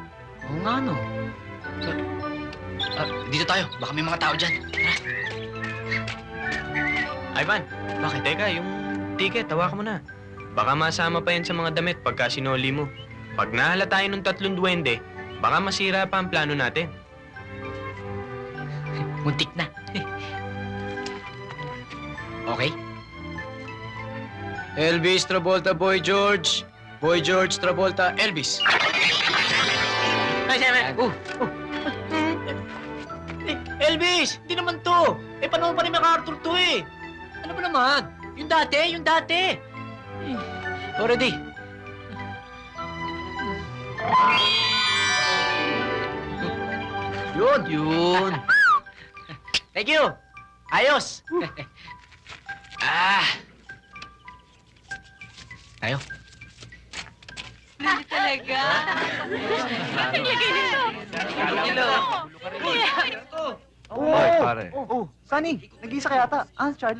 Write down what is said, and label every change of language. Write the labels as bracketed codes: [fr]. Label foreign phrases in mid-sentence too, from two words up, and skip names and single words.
[tl] Oo nga, no. Dito tayo. Baka may mga tao dyan. Tara. Ivan, bakit? Teka, yung ticket, tawakan mo na. Baka masama pa yan sa mga damit pagka sinoli mo. Pag nahala tayo ng 3 duwende, baka masira pa ang plano natin. Muntik na. Okay? Elvis Travolta, Boy George. Boy George Travolta, Elvis. Ay, Simon! Elvis! Hindi naman to! Eh, paano pa rin MacArthur to eh? Ano ba naman? Yung dati! Already. Yun! [en] Thank you. [tl] Ayos. Tayo. Talaga? Lagay nito. Ay, pare. Sunny, nag-iisa ka yata. Charlie.